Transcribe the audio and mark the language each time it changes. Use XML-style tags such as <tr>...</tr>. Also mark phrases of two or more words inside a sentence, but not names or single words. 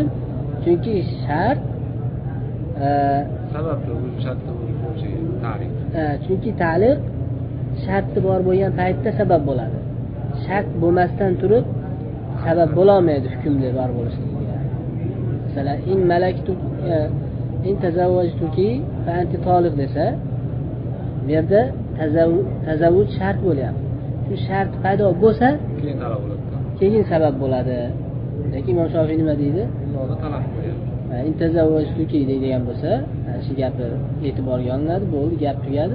<uz>Chunki shart sababda o'zi shartda bo'lishi ta'liq. Chunki ta'liq sharti bor bo'lgan paytda sabab bo'ladi. Shart bo'lmasdan turib sabab bo'la olmaydi hukmda bor bo'lishligiga. Masalan,</uz> <ar>in malaktu in tazawwajtuki fa anti toliq</ar> <uz>desa, bu yerda tazavvuj shart bo'lyapti. Shu shart paydo bo'lsa, Keyin talab bo'ladi. keyin sabab bo'ladi. Lekin Imom Shofiy nima deydi? Unda talab bo'lyapti.</uz> <ar>In tazawwajtuki</ar> <uz>deydigan bo'lsa, shu gapi e'tiborga olinadi, bo'ldi, gap tugadi.</uz>